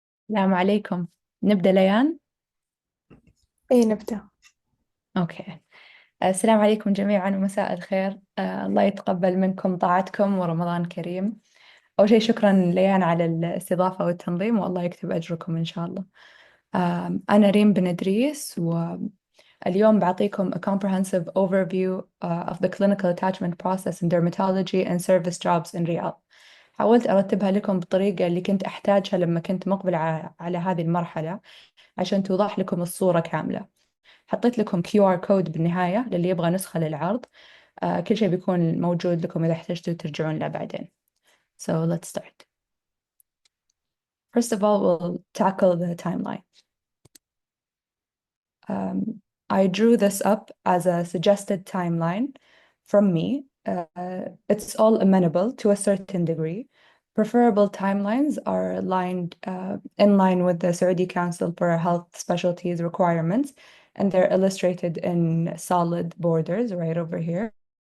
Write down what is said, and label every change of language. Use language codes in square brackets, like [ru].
[ar] السلام عليكم. نبدأ ليان. أي نبدأ. أوكي. السلام عليكم جميعا ومساء الخير. الله يتقبل منكم طاعتكم ورمضان كريم. أول شيء شكرا ليان على الاستضافة والتنظيم، والله يكتب أجركم إن شاء الله. أنا ريم بن إدريس، واليوم بعطيكم [en] a comprehensive overview of the clinical attachment process in dermatology and service jobs in Riyadh. [ar] حاولت أرتبها لكم بالطريقة اللي كنت أحتاجها لما كنت مقبلة على هذه المرحلة عشان توضح لكم الصورة كاملة. حطيت لكم QR كود بالنهاية للي يبغى نسخة للعرض. كل شيء بيكون موجود لكم إذا احتجتوا ترجعون له بعدين. [en] So let's start. First of all, we'll tackle the timeline. I drew this up as a suggested timeline from me. It's all amenable to a certain degree. Preferable timelines are aligned in line with the Saudi Council for Health Specialties requirements, and they're illustrated in solid borders right over here.